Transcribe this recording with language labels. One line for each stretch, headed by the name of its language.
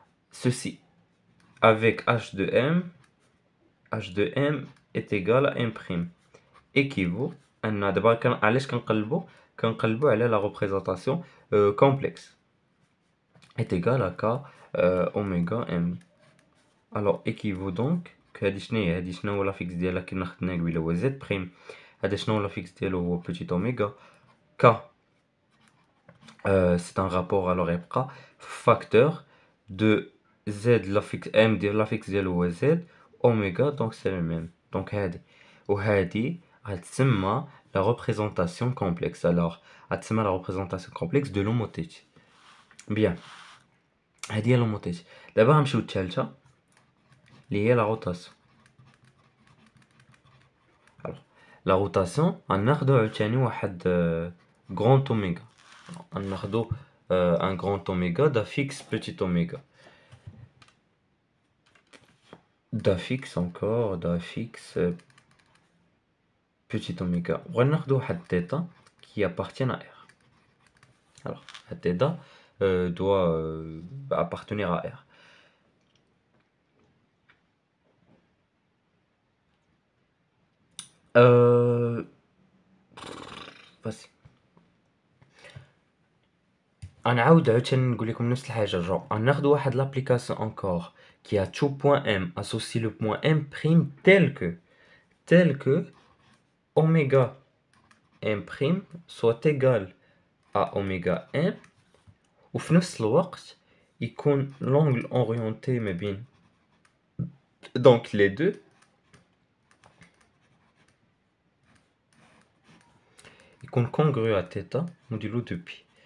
French: Ceci avec h de m est égal à m', équivaut à دابا علاش كنقلبوا على la représentation complexe, est égal à k oméga m. Alors équivaut donc
Arabic: هادي شناهي؟ هادي شنو هو لافيكس ديالها كيما خدنا قبيله هو زد بريم. هذا شنو هو لافيكس ديالو هو بوتيت اوميغا. ك c'est un rapport alors يبقى facteur de z لافيكس m ديال لافيكس ديالو هو z اوميغا دونك سي لو ميم. دونك هادي وهادي غتسمى لا ريبريزونطاسيون كومبلكس. alors غتسمى لا ريبريزونطاسيون كومبلكس دو لوموتيتي. بيان هادي هي لوموتيتي. دابا غنمشيو للثالثه اللي هي لا روتاسيون. لا روتاسيون غناخدو عاوتاني واحد غروند اوميغا. غناخدو ان غروند اوميغا d'affixe petit oméga.
French: d'affixe encore d'affixe petit oméga. وغناخدو واحد θ qui appartient à R. alors cette θ doit appartenir à R.
Arabic: vas-y غنعاود عاوتاني نقول لكم نفس الحاجه.
French: جو غناخدو واحد لابليكاسيون انكور qui a tout point M associe le point M prime tel que oméga M prime soit égal à oméga M وفي نفس الوقت يكون l'angle orienté ما بين donc les deux يكون congru à θ modulo de pi.